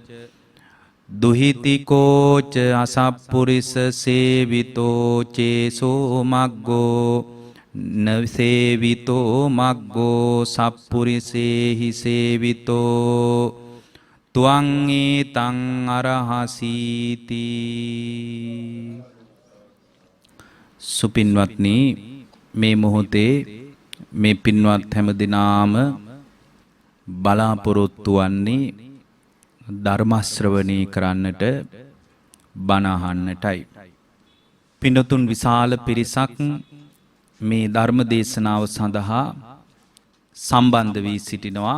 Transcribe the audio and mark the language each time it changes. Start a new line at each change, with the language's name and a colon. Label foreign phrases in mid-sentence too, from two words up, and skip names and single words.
Pali: දුහිතිකෝ ච අසප්පුරිස සේවිතෝ චේසෝ මග්ගෝ නසේවිතෝ මග්ගෝ සප්පුරිසේහි සේවිතෝ ත්වං ඒතං අරහසීති.
Sinhala: සුපින්වත්නි, මේ මොහොතේ මේ පින්වත් හැම දිනාම බලාපොරොත්තු වන්නේ ධර්ම ශ්‍රවණය කරන්නට, බණ අහන්නටයි. පින්වතුන් විශාල පිරිසක් මේ ධර්ම දේශනාව සඳහා සම්බන්ධ වී සිටිනවා.